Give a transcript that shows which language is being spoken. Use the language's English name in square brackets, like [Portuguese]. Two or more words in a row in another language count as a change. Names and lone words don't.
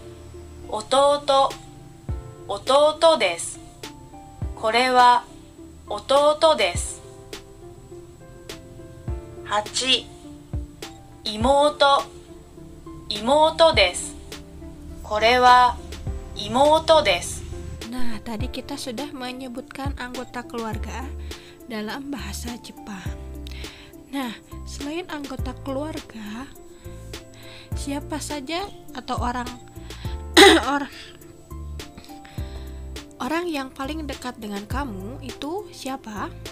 [Japanese] 弟。弟です。これは弟です。8. 妹。妹です。これは妹です。 [Indonesian] Nah, tadi kita sudah menyebutkan anggota keluarga dalam bahasa Jepang. Nah, selain anggota keluarga, siapa saja atau orang yang paling dekat dengan kamu itu siapa?